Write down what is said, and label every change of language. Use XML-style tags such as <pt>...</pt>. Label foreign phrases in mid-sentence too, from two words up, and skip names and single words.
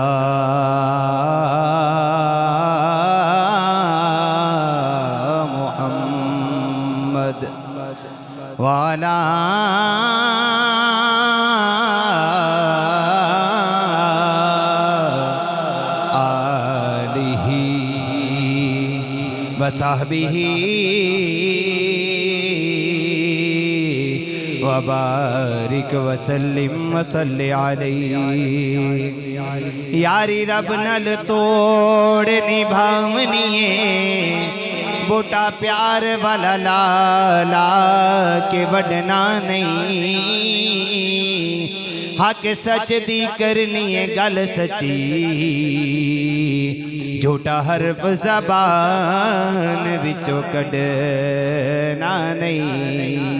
<ar>محمد وعلى آله وصحبه وبارك وسلم وصل عليه.</ar> <pa>یاری رب نال توڑ نبھاونیے بوٹا پیار والا لا لا کے وڈنا نہیں. حق سچ دی کرنی ہے گل سچی جھوٹا حرف زبان وچوں کڈھنا نہیں.</pa>